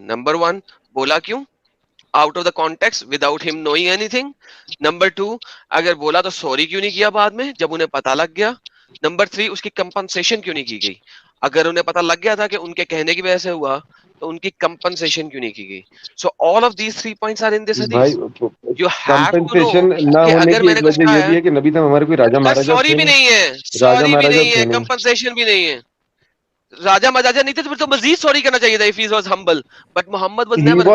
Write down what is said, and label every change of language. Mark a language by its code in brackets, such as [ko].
[ur] Number 1, بولا کیوں [en] Out of the context without him knowing anything. [ur] نمبر 2, اگر بولا تو سوری کیوں نہیں کیا بعد میں جب انہیں پتا لگ گیا. نمبر 3, اس کی کمپنسیشن کیوں نہیں کی گئی, اگر انہیں پتا لگ گیا تھا کہ ان کے کہنے کی وجہ سے ہوا تو ان کی کمپنسیشن کیوں نہیں کی گئی. [en] So all of these 3 points are in this hadith. You have to know [ur] کہ اگر میں نے کچھ کہا ہے, کہ نبی صاحب ہمارے کوئی راجا مہاراجا سوری بھی نہیں ہے, سوری بھی نہیں ہے, کمپنسیشن بھی نہیں ہے, راجا مہاراجا نہیں تھے تو مزید سوری کرنا چاہیے تھا. [en] If he was humble, but Muhammad was never